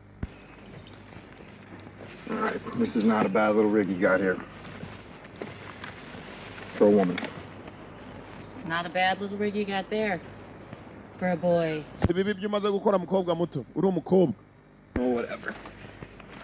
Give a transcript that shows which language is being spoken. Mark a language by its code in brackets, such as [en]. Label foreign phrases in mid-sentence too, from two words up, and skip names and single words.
[en] All right, this is not a bad little rig you got here. For a woman. It's not a bad little rig you got there. For a boy. [rw] Si bibi byo umaze gukora mukobwa muto. Uri umukobwa. [en] Oh, whatever.